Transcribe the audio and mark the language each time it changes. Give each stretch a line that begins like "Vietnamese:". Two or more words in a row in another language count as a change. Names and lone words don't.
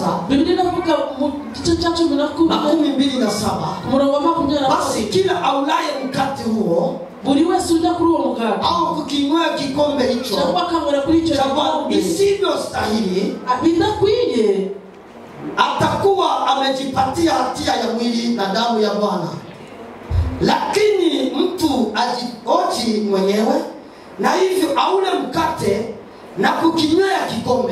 Kinyarwanda: Biblia inavuga mu gice cha 12:27, umurongo wa 20.
Swahili: basi kila aulaye mkate huo,
Kinyarwanda: buri wese ujya kuri uwo mugati
Swahili: au kukinywea kikombe hicho,
Kinyarwanda: cyangwa akamara kuri icyo
Swahili: kikombe isivyostahili,
Kinyarwanda: bidakwiye,
Swahili: atakuwa amejipatia hatia ya mwili na damu ya Bwana. Lakini mtu ajioji mwenyewe, na hivyo aule mkate na kukinywea kikombe.